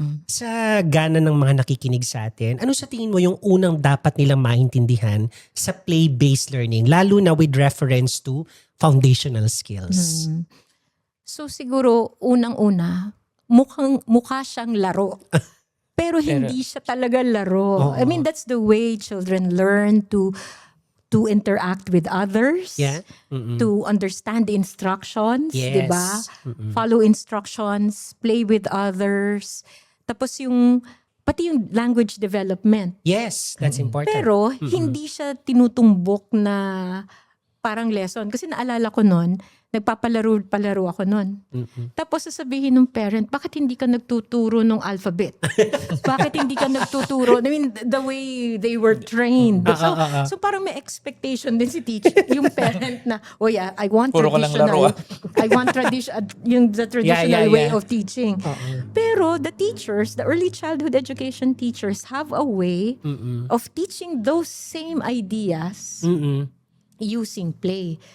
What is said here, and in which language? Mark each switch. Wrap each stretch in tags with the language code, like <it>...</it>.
<tl>Sa gana ng mga nakikinig sa atin, ano sa tingin mo yung unang dapat nilang maintindihan sa play-based learning, lalo na with reference to foundational skills? So siguro, unang-una, mukha siyang laro. Pero hindi siya talaga laro. Oo.</tl> <en>I mean, that's the way children learn to interact with others. Yeah. To understand the instructions, Yes.</en> <tl>'di ba?</tl> <en>Follow instructions, play with others.</en> <tl>Tapos pati yung language development.</tl> <en>Yes, that's important.</en> <tl>Pero hindi siya tinutumbok na parang lesson kasi naalala ko noon, nagpapalaro ako noon. Tapos sasabihin ng parent, bakit hindi ka nagtuturo ng alphabet? Bakit hindi ka nagtuturo?</tl> <en>I mean, the way they were trained.</en> <tl>So parang may expectation din si teacher, yung parent na,</tl> <en>oh yeah, I want</en> <tl>Puro ka lang laro,</tl> <en>traditional. I want the traditional way Yeah. of teaching. Pero the teachers, the early childhood education teachers have a way of teaching those same ideas using play.</en>